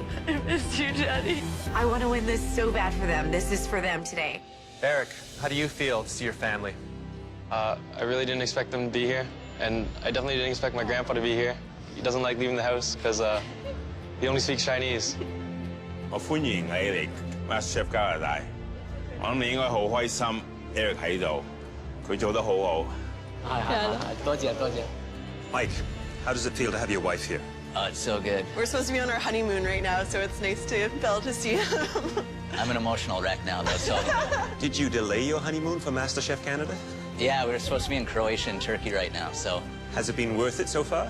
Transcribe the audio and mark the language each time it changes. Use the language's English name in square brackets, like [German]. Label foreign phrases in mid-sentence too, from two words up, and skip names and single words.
[English] I miss you, Daddy. I want to win this so bad for them. This is for them today. Eric, how do you feel to see your family? I really didn't expect them to be here, and I definitely didn't expect my grandpa to be here. He doesn't like leaving the house because he only speaks Chinese. [Cantonese] 我歡迎你嚟 Masterchef 加拿大。我諗你應該好開心 ，Eric 喺度，佢做得好好。多謝，多謝。 [English] Mike, how does it feel to have your wife here? Oh, it's so good. We're supposed to be on our honeymoon right now, so it's nice to be able to see him. I'm an emotional wreck now, though, so... Did you delay your honeymoon for MasterChef Canada? Yeah, we're supposed to be in Croatia and Turkey right now, so... Has it been worth it so far?